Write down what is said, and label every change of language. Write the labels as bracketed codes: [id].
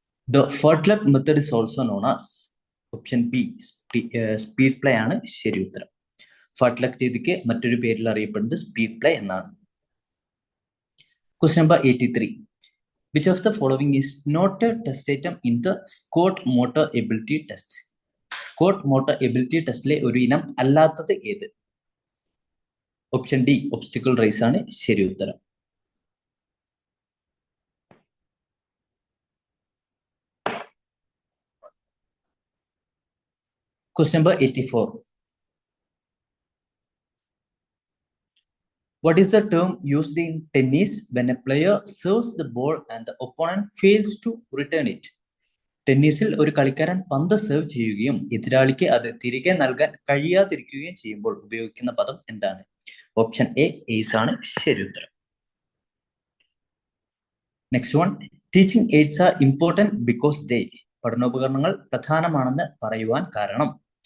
[en] The fartlek method is also known as. [ml] Option B speed play ആണ്. ശരി ഉത്തരം. ഫർട്ട്ലക് രീതിക്ക് മറ്റൊരു പേരിൽ അറിയപ്പെടുന്നത് സ്പീഡ് പ്ലേ എന്നാണ്. [en] Question number 83. Which of the following is not a test item in the Scott Motor Ability Test? [ml] Scott Motor Ability ടെസ്റ്റിലെ ഒരു ഇനം അല്ലാത്തത് ഏത്? ഓപ്ഷൻ ഡി ഒബ്സ്റ്റിക്കിൾ റേസ് ആണ് ശരി ഉത്തരം. [en] Question number 84. What is the term used in tennis when a player serves the ball and the opponent fails to return it? [ml] ടെന്നീസിൽ ഒരു കളിക്കാരൻ പന്ത് സെർവ് ചെയ്യുകയും എതിരാളിക്ക് അത് തിരികെ നൽകാൻ കഴിയാതിരിക്കുകയും ചെയ്യുമ്പോൾ ഉപയോഗിക്കുന്ന പദം എന്താണ്? ഓപ്ഷൻ എ ഏസ് ആണ് ശരി ഉത്തരം. [en] Next one. Teaching aids are important because they. [ml] പഠനോപകരണങ്ങൾ പ്രധാനമാണെന്ന് പറയുവാൻ കാരണം?